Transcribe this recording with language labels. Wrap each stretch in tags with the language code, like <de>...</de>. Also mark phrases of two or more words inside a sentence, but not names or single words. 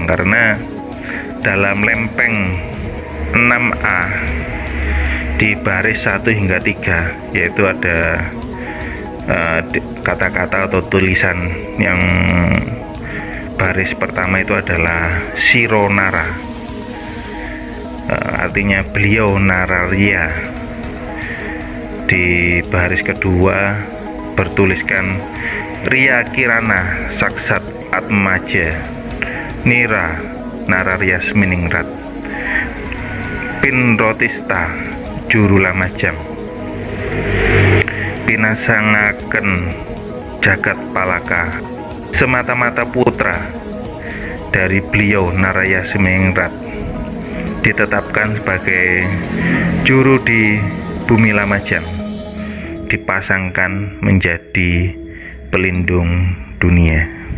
<id>Karena dalam lempeng 6A di baris 1 hingga 3 yaitu ada kata-kata atau tulisan yang baris pertama itu adalah Sironara, artinya beliau Nararya. Di baris kedua bertuliskan</id> <kaw>Ria Kirana Saksat Atmaja Nira Nararyasminingrat Pinrotista Juru Lamajang Pinasangaken Jagat Palaka,</kaw> <id>semata-mata putra dari beliau Nararyasminingrat ditetapkan sebagai juru di Bumi Lumajang, dipasangkan menjadi pelindung dunia.</id>